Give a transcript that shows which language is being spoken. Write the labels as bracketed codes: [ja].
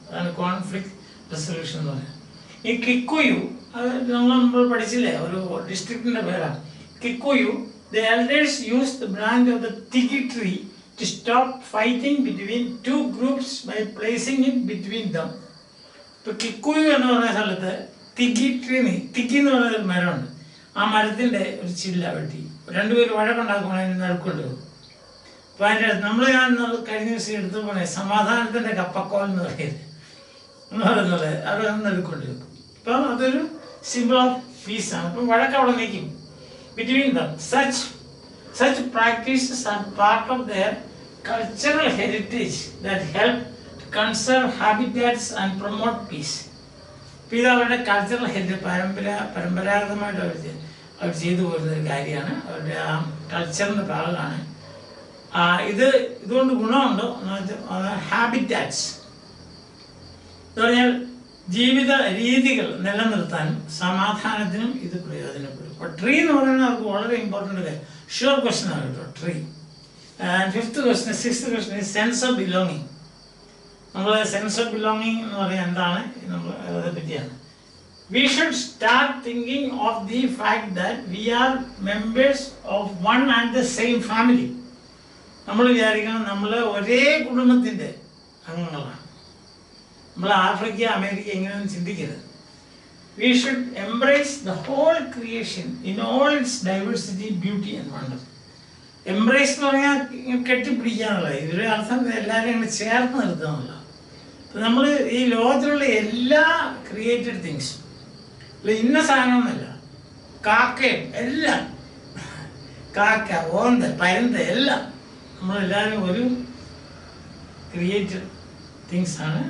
[ml] അതാണ് conflict resolution എന്ന് പറയുന്നത്. ഈ കിക്കുയു, അത് നമ്മൾ പഠിച്ചില്ലേ, ഒരു ഡിസ്ട്രിക്റ്റിൻ്റെ പേരാണ് Kikuyu. [en] The elders used the branch of the tiki tree to stop fighting between two groups by placing it between them. [ml] ഇപ്പോൾ കിക്കുയു എന്ന് പറയുന്ന സ്ഥലത്ത് തിക്കി എന്ന് പറയുന്ന ഒരു മരമുണ്ട്. ആ മരത്തിൻ്റെ ഒരു ചില്ല വെട്ടി രണ്ടുപേരും വഴക്കുണ്ടാക്കുമ്പോൾ അതിന് നടുക്കൊണ്ട് പോകും. അപ്പോൾ അതിൻ്റെ അടുത്ത് ഞാൻ കഴിഞ്ഞ ദിവസം എടുത്തു പോണേ സമാധാനത്തിൻ്റെ കപ്പക്കോൽ എന്ന് പറയുന്നത് അവിടെ നടുക്കൊണ്ട് വെക്കും. അപ്പം അതൊരു [en] symbol of [ml] പീസാണ്. അപ്പം വഴക്ക് അവിടെ നിൽക്കും [en] Between them. Such practices are part of their cultural heritage that help to conserve habitats and promote peace. [ml] ഇത് അവരുടെ കൾച്ചറൽ പരമ്പരാഗതമായിട്ട് അവർ ചെയ്തു പോരുന്നൊരു കാര്യമാണ്. അവരുടെ ആ കൾച്ചറിൻ്റെ ഭാഗമാണ്. ഇതുകൊണ്ട് ഗുണമുണ്ട്. ഹാബിറ്റാറ്റ്സ് എന്ന് പറഞ്ഞാൽ ജീവിത രീതികൾ നിലനിർത്താനും സമാധാനത്തിനും ഇത് പ്രയോജനപ്പെടും. അപ്പോൾ ട്രീ എന്ന് പറയുന്നത് അവർക്ക് വളരെ ഇമ്പോർട്ടൻ്റ് കാര്യം. ഷുവർ ക്വസ്റ്റൻ ആണ് കേട്ടോ tree. [en] and sixth question [ml] sense of belonging. നമ്മൾ സെൻസ് ഓഫ് ബിലോങ്ങിങ് എന്ന് പറയുന്നത് എന്താണ്? നമ്മൾ അതേ പറ്റിയാണ്. [en] We should start thinking of the fact that we are members of one and the same family. [ml] നമ്മൾ വിചാരിക്കണം നമ്മൾ ഒരേ കുടുംബത്തിൻ്റെ അംഗങ്ങളാണ്. നമ്മൾ ആഫ്രിക്ക അമേരിക്ക ഇങ്ങനെയൊന്നും ചിന്തിക്കരുത്. [en] We should embrace the whole creation in all its diversity, beauty and wonder. [ml] Embrace എന്ന് പറഞ്ഞാൽ കെട്ടിപ്പിടിക്കാന്നുള്ളത്. ഇതിൻ്റെ അർത്ഥം എല്ലാവരെയും അങ്ങനെ ചേർത്ത് നിർത്തുക എന്നുള്ളത്. നമ്മൾ ഈ ലോകത്തിലുള്ള എല്ലാ ക്രിയേറ്റഡ് തിങ്സും ഇന്ന സാധനമൊന്നുമല്ല. കാക്കയും എല്ലാം, കാക്ക, ഓന്ത്, പരുന്ത് എല്ലാം നമ്മളെല്ലാവരും ഒരു ക്രിയേറ്റഡ് തിങ്സ് ആണ്.